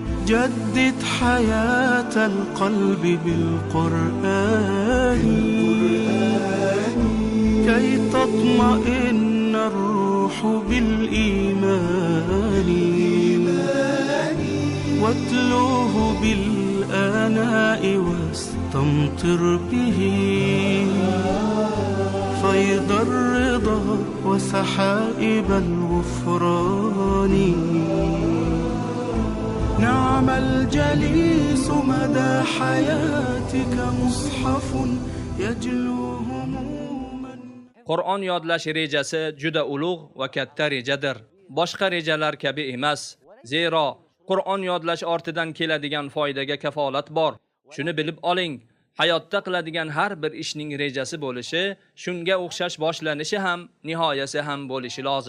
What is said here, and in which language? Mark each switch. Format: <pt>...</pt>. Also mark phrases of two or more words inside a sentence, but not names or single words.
<ar>جدد حياة القلب بالقرآن كي تطمئن الروح بالإيمان واتلوه بالآناء واستمطر به فيض الرضا وسحائب الغفران. نعم الجليس مدى حياتك مصحف يجلو هموما.</ar> <uz>Qur'on yodlash rejasi juda ulug' va katta rejadir. Boshqa rejalar kabi emas. Zero Qur'on yodlash ortidan keladigan foydaga kafolat bor. Shuni bilib oling. Hayotda qiladigan har bir ishning rejasi bo'lishi, shunga o'xshash boshlanishi ham, nihoyasi ham bo'lishi lozim.</uz>